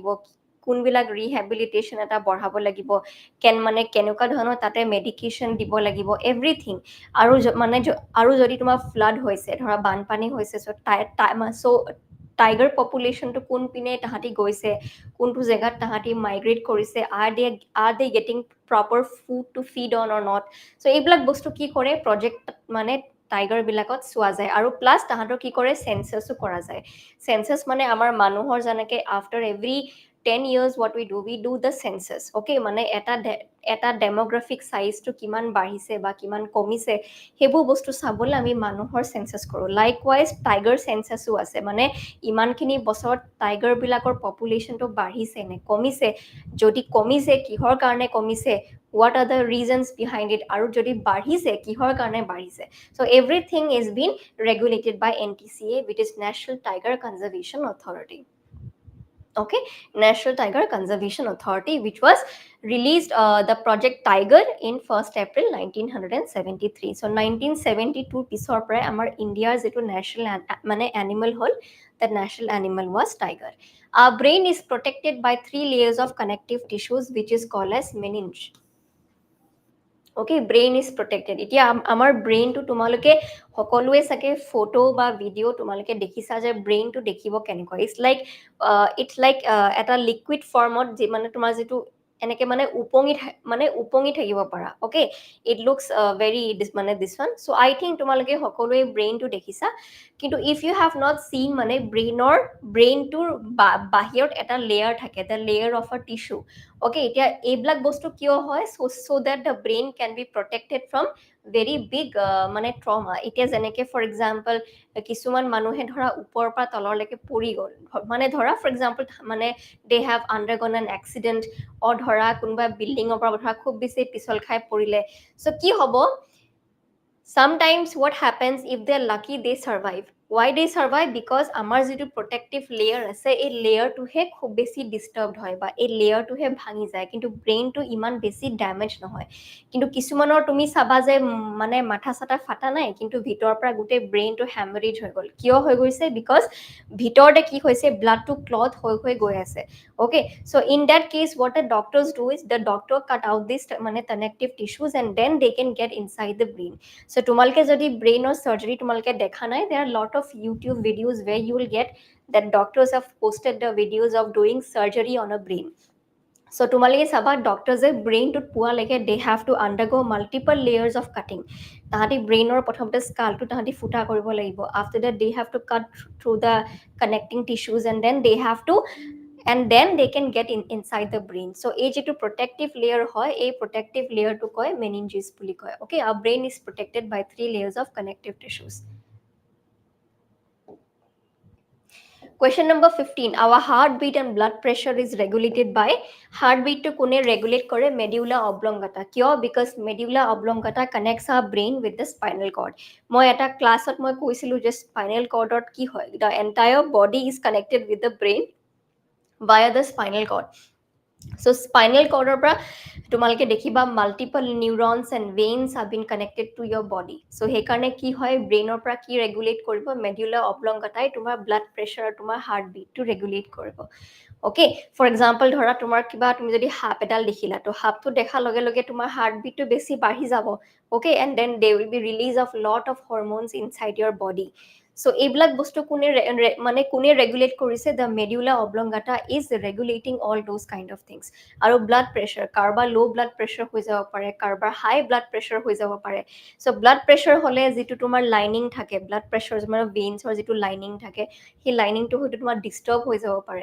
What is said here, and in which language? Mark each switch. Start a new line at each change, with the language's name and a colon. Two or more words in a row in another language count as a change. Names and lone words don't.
Assamese: কোনবিলাক ৰিহেবিলিটেশন এটা বঢ়াব লাগিব মানে কেনেকুৱা ধৰণৰ তাতে মেডিকেশন দিব লাগিব এভৰিথিং আৰু যদি তোমাৰ ফ্লাড হৈছে ধৰা বানপানী হৈছে
English: so tiger population
Assamese: to কোন পিনে তাহাঁতি গৈছে কোনটো জেগাত তাহাঁতি মাইগ্ৰেট কৰিছে
English: are they getting proper food to feed on or not
Assamese: so এইবিলাক বস্তু কি কৰে project মানে টাইগাৰ বিলাকত চোৱা যায় আৰু প্লাস তাহাঁতৰ কি কৰে সেন্সাসও কৰা যায় সেন্সাস মানে আমাৰ মানুহৰ জানকে
English: after every 10 years what we do the census okay
Assamese: মানে এটা
English: demographic size to
Assamese: কিমান বাঢ়িছে বা কিমান কমিছে হেবু বস্তু চাবলৈ আমি মানুহৰ সেন্সাস কৰো
English: likewise tiger censusও
Assamese: আছে মানে ইমানখিনি বছৰত টাইগাৰ বিলাকৰ পপুলেশনটো বাঢ়িছে নে কমিছে যদি কমিছে কিহৰ কাৰণে কমিছে
English: what are the reasons behind it
Assamese: আৰু যদি বাঢ়িছে কিহৰ কাৰণে বাঢ়িছে
English: so everything is being regulated by NTCA which is National Tiger Conservation Authority Okay, National Tiger Conservation Authority, which was released the project Tiger in 1st April 1973.
Assamese: So 1972 পিছৰ পৰাই আমাৰ ইণ্ডিয়াৰ যিটো national মানে animal হ'ল,
English: that national animal was tiger. Our brain is protected by 3 layers of connective tissues, which is called as meninge. Okay, brain is protected.
Assamese: এতিয়া আমাৰ ব্ৰেইনটো তোমালোকে সকলোৱে চাগে ফটো বা ভিডিঅ' তোমালোকে দেখিছা যে ব্ৰেইনটো দেখিব কেনেকুৱা,
English: it's like
Assamese: এটা
English: liquid formত
Assamese: মানে তোমাৰ যিটো এনেকে মানে উপঙি থাকিব পাৰা.
English: okay, it looks very মানে this one. so I think
Assamese: তোমালোকে সকলোৱে ব্ৰেইনটো দেখিছা, কিন্তু
English: if you have not seen
Assamese: মানে ব্ৰেইনটোৰ বাহিৰত এটা লেয়াৰ থাকে,
English: the layer of a tissue.
Assamese: অ'কে, এতিয়া এইবিলাক বস্তু কিয় হয়,
English: so that the brain can be protected from very big মানে trauma.
Assamese: এতিয়া যেনেকে
English: for example
Assamese: কিছুমান মানুহে ধৰা ওপৰৰ পৰা তললৈকে পৰি গ'ল, মানে ধৰা
English: for example
Assamese: মানে
English: they have undergone an accident,
Assamese: ধৰা কোনোবা বিল্ডিঙৰ পৰা ধৰা খুব বেছি পিছল খাই পৰিলে. So কি হ'ব,
English: sometimes what happens, if they're lucky they survive. Why they survive? Because
Assamese: আমাৰ যিটো
English: protective layer
Assamese: আছে, এই লেয়াৰটোহে খুব বেছি ডিষ্টাৰ্বড হয় বা এই লেয়াৰটোহে ভাঙি যায়, কিন্তু ব্ৰেইনটো ইমান বেছি ডেমেজ নহয়. কিন্তু কিছুমানৰ তুমি চাবা যে মানে মাথা চাথা ফাটা নাই, কিন্তু ভিতৰৰ পৰা গোটেই ব্ৰেইনটো হেমাৰেজ হৈ গ'ল. কিয় হৈ গৈছে? বিকজ ভিতৰতে কি হৈছে, ব্লাডটো ক্লট হৈ গৈ আছে.
English: Okay, so in that case what the doctors do is the doctor cut out this মানে connective tissues and then they can get inside the brain.
Assamese: So তোমালোকে যদি ব্ৰেইনৰ সাৰ্জাৰী তোমালোকে দেখা নাই,
English: there are lot of YouTube videos where you will get that doctors have posted the videos of doing surgery on a brain. So
Assamese: তোমালোকে চাবা ডক্টৰজে ব্ৰেইনটোত পোৱালৈকে
English: they have to undergo multiple layers of cutting.
Assamese: তাহাঁতি ব্ৰেইনৰ প্ৰথমতে স্কালটো তাহাঁতি ফুটা কৰিব লাগিব.
English: After that they have to cut through the connecting tissues and then they can get inside the brain.
Assamese: So এই যেটো
English: protective layer
Assamese: হয়, এই
English: protective layer
Assamese: to কয় meninges বুলি কয়.
English: Okay, our brain is protected by 3 layers of connective tissues. Question number 15. Our heartbeat and blood pressure is regulated by,
Assamese: heartbeat to kune regulate kore
English: medulla oblongata.
Assamese: Kyo?
English: Because medulla oblongata connects our brain with the spinal cord.
Assamese: মই এটা class ত মই কৈছিলো যে
English: spinal cord
Assamese: ত কি হয়.
English: The entire body is connected with the brain via the spinal cord. So spinal cord
Assamese: পৰা তোমালোকে দেখিবা
English: multiple neurons and veins have been connected to your body.
Assamese: So সেইকাৰণে কি হয়, ব্ৰেইনৰ পৰা কি ৰেগুলেট কৰিব, medulla oblongata তোমাৰ
English: blood pressure
Assamese: আৰু তোমাৰ heartbeat to regulate কৰিব.
English: Okay, for example
Assamese: ধৰা তোমাৰ কিবা তুমি যদি সাপ এডাল দেখিলা, তো সাপটো দেখাৰ লগে লগে তোমাৰ heartbeat টো বেছি বাঢ়ি যাব.
English: Okay, and then there will be release of lot of hormones inside your body.
Assamese: So এইবিলাক বস্তু মানে কোনে ৰেগুলেট কৰিছে,
English: the medulla oblongata is regulating all those kind of things.
Assamese: আৰু
English: blood pressure,
Assamese: কাৰোবাৰ
English: low blood pressure
Assamese: হৈ যাব পাৰে, কাৰোবাৰ
English: high blood pressure
Assamese: হৈ যাব পাৰে. So
English: blood pressure
Assamese: হলে যিটো তোমাৰ লাইনিং থাকে,
English: blood pressure
Assamese: মানে ভেইনছৰ যিটো লাইনিং থাকে, সেই লাইনিংটো হয়তো তোমাৰ ডিস্টার্ব হৈ যাব পাৰে.